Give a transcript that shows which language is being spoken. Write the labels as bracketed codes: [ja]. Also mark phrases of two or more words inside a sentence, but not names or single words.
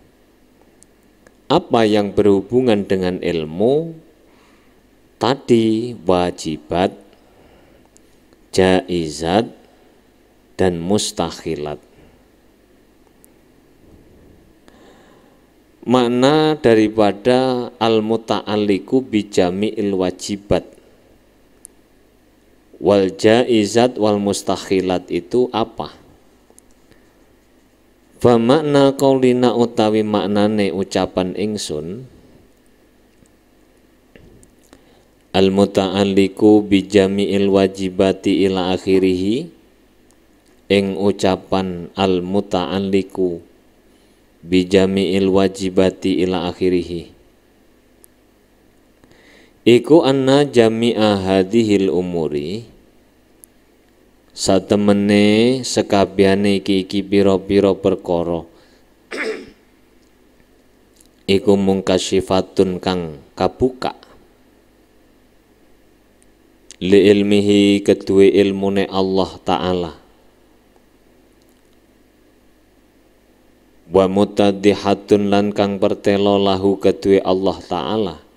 [id] Apa yang berhubungan dengan ilmu tadi? Wajibat, jaizat, dan mustahilat. Makna daripada [ar] المتعلق بجميع الواجبات والجائزات والمستحيلات [id] itu apa? [ar] فمعنى قولنا [jv] utawi maknane ucapan ingsun [ar] المتعلق بجميع الواجبات إلى آخره, [jv] ing ucapan [ar] المتعلق بجميع الواجبات إلى آخره [jv] Iku [ar] أن جميع هذه الأمور [jv] satemene sekabehane iki pira-pira perkara iku mungkasyifatun kang kabuka [ar] لعلمه [jv] kedue ilmune Allah Ta'ala [ar] ومتضحة [jv] lan kang pertelo lahu kedue Allah Ta'ala